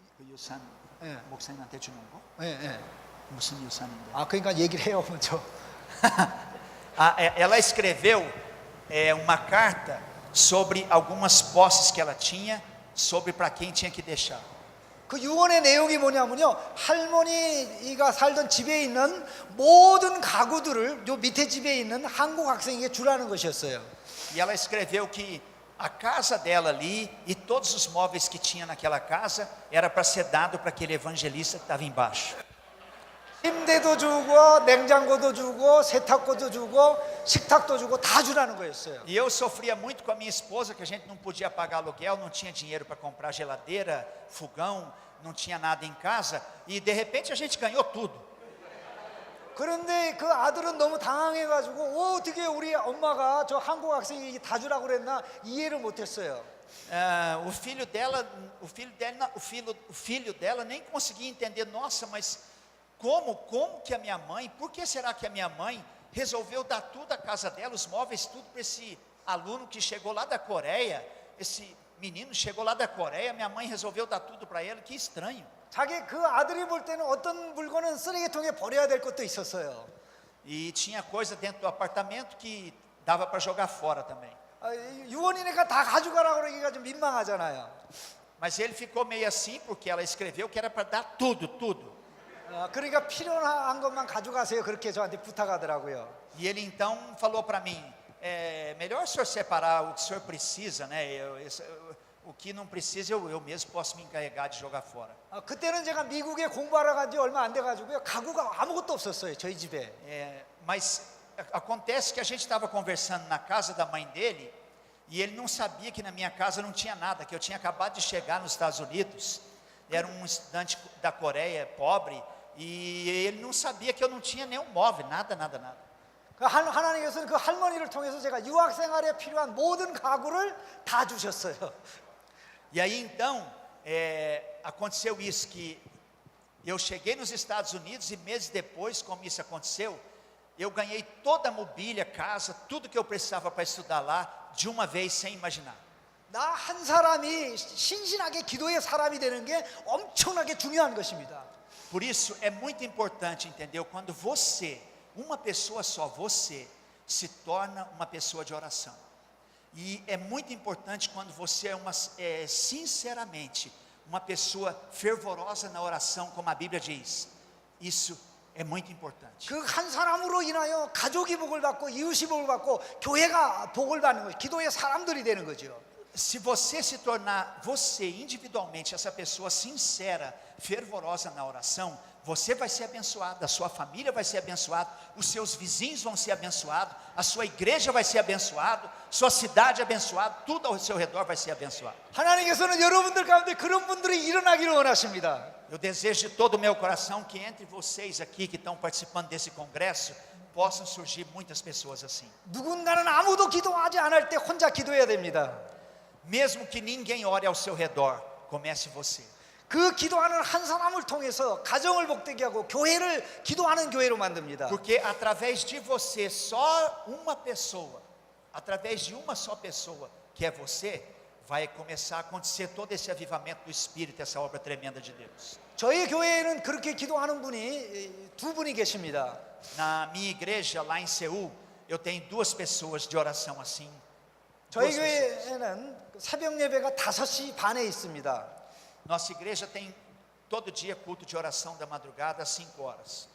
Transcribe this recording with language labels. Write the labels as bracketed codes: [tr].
[ko] 유산 목사님한테 주는 거? 예. 무슨 유산인데? 그러니까 얘기를 해요 먼저. [pt] Ela escreveu uma carta sobre algumas posses que ela tinha, sobre para quem tinha que deixar. [ko] 그 유언의 내용이 뭐냐면요, 할머니가 살던 집에 있는 모든 가구들을 요 밑에 집에 있는 한국 학생에게 주라는 것이었어요. [pt] E ela escreveu que a casa dela ali e todos os móveis que tinha naquela casa era para ser dado para aquele evangelista que estava embaixo. [ko] 침대도 주고 냉장고도 주고 세탁고도 주고 식탁도 주고 다 주라는 거였어요. [pt] E eu sofria muito com a minha esposa, que a gente não podia pagar aluguel, não tinha dinheiro para comprar geladeira, fogão, não tinha nada em casa, e de repente a gente ganhou tudo. [ko] 그런데 그 아들은 너무 당황해가지고 어떻게 우리 엄마가 저 한국 학생이 다 주라고 그랬나 이해를 못했어요. [pt] o filho dela nem conseguia entender. Nossa, mas como que a minha mãe, por que será que a minha mãe resolveu dar tudo à casa dela, os móveis, tudo para esse aluno que chegou lá da Coreia, esse menino chegou lá da Coreia, minha mãe resolveu dar tudo para ele, que estranho. [ko] 자기 그 아들이 볼 때는 어떤 물건은 쓰레기통에 버려야 될 것도 있었어요. [pt] E tinha coisa dentro do apartamento que dava para jogar fora também. [ko] 유언이니까 다 가져가라고 그러기가 좀 민망하잖아요. [pt] Mas ele ficou meio assim porque ela escreveu que era para dar tudo. [ko] 그러니까 필요한 것만 가져가세요. 그렇게 저한테 부탁하더라고요. [pt] E ele então falou para mim, melhor o senhor separar o que o senhor precisa, né? O que não precisa eu mesmo posso me encarregar de jogar fora. [ko] 그때는 제가 미국에 공부하러 간 지 얼마 안 돼가지고요. 가구가 아무것도 없었어요. 저희 집에. [pt] Mas acontece que a gente estava conversando na casa da mãe dele e ele não sabia que na minha casa não tinha nada, que eu tinha acabado de chegar nos Estados Unidos. Era um estudante da Coreia, pobre, e ele não sabia que eu não tinha nenhum móvel, nada. [ko] 하나님께서는 그 할머니를 통해서 제가 유학 생활에 필요한 모든 가구를 다 주셨어요. [pt] E aí então aconteceu isso, que eu cheguei nos Estados Unidos e meses depois, como isso aconteceu, eu ganhei toda a mobília, casa, tudo que eu precisava para estudar lá, de uma vez, sem imaginar. [ko] 나 한 사람이 신신하게 기도의 사람이 되는 게 엄청나게 중요한 것입니다. [pt] Por isso é muito importante, entendeu? Quando você, uma pessoa só, você se torna uma pessoa de oração. E é muito importante quando você é sinceramente uma pessoa fervorosa na oração, como a Bíblia diz. Isso é muito importante. [ko] 그 한 사람으로 인하여 가족이 복을 받고 이웃이 복을 받고 교회가 복을 받는 것, 기도의 사람들이 되는 거죠. [pt] Se você se tornar, você individualmente, essa pessoa sincera, fervorosa na oração, você vai ser abençoado, a sua família vai ser abençoada, os seus vizinhos vão ser abençoados, a sua igreja vai ser abençoada, sua cidade abençoada, tudo ao seu redor vai ser abençoado. [ko] 하나님께서는 여러분들 가운데 그런 분들이 일어나기를 원하십니다. [pt] Eu desejo de todo o meu coração que entre vocês aqui que estão participando desse congresso, possam surgir muitas pessoas assim. [ko] 누군가는 아무도 기도하지 않을 때 혼자 기도해야 됩니다. [pt] Mesmo que ninguém ore ao seu redor, comece você. [ko] 그 기도하는 한 사람을 통해서 가정을 복되게 하고 교회를 기도하는 교회로 만듭니다. [pt] Porque através de você, só uma pessoa, através de uma só pessoa, que é você, vai começar a acontecer todo esse avivamento do Espírito, essa obra tremenda de Deus. [ko] 저희 교회에는 그렇게 기도하는 분이 두 분이 계십니다. [pt] Na minha igreja, lá em Seul, eu tenho duas pessoas de oração assim. [ko] 저희 교회에는 새벽 예배가 5시 반에 있습니다. [pt] Nossa igreja tem todo dia culto de oração da madrugada às 5 horas.